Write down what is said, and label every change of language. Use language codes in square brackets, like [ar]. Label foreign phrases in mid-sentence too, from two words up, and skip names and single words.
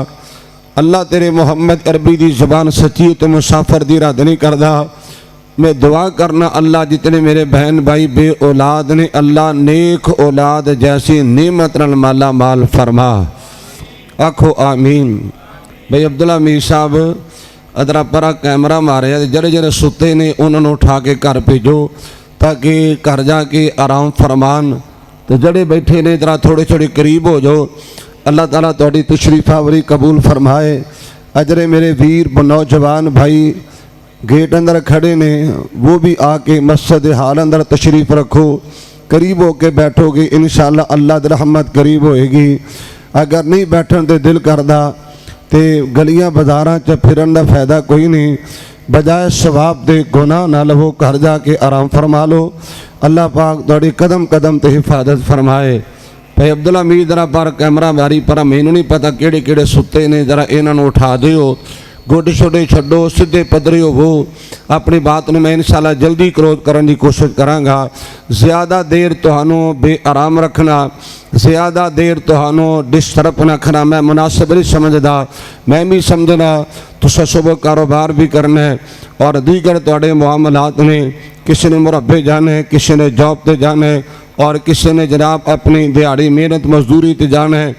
[pa] اللہ تیرے محمد عربی دی زبان سچی تو مسافر دی رد نہیں کردہ۔ میں دعا کرنا اللہ جتنے میرے بہن بھائی بے اولاد نے، اللہ نیک اولاد جیسی نعمت نال مالا مال فرما، آکھو آمین۔ بھائی عبداللہ میر صاحب ادرا پرا کیمرہ مارے، جڑے جڑے ستے نے انہوں نے اٹھا کے گھر بھیجو تاکہ گھر جا کے آرام فرمان، تو جڑے بیٹھے نے ذرا تھوڑے تھوڑے قریب ہو جاؤ۔ اللہ تعالیٰ تہاڈی تشریف آوری قبول فرمائے۔ اجرے میرے ویر نوجوان بھائی گیٹ اندر کھڑے نے، وہ بھی آ کے مسجد حال اندر تشریف رکھو، قریب ہو کے بیٹھو گے انشاءاللہ اللہ دی رحمت قریب ہوئے گی۔ اگر نہیں بیٹھن دے دل کردہ تے گلیاں بازاراں چ پھرن دا فائدہ کوئی نہیں، بجائے ثواب دے گناہ نہ لو، گھر جا کے آرام فرما لو۔ اللہ پاک تہاڈی قدم قدم تے حفاظت فرمائے۔ بھائی عبداللہ میر ذرا پر کیمرہ ماری پر مینوں نہیں پتہ کیڑے کیڑے ستے نے، ذرا انہاں نوں اٹھا دیو، گوڈے چھوڑے چھڈو، سدھے پدرے ہو۔ اپنی بات میں انشاءاللہ جلدی کلوز کرن دی کوشش کراں گا۔ زیادہ دیر تہانوں بے آرام رکھنا، زیادہ دیر تہانوں ڈسٹرب نہ کرنا میں مناسب نہیں سمجھدا۔ میں بھی سمجھنا تساں صبح کاروبار بھی کرنا ہے اور دیگر تہاڈے معاملات نے، کسی نے مربے جانا ہے، کسی نے جاب تے جانا ہے، اور کسی نے جناب اپنی دیہڑی محنت مزدوری تے جانا ہے۔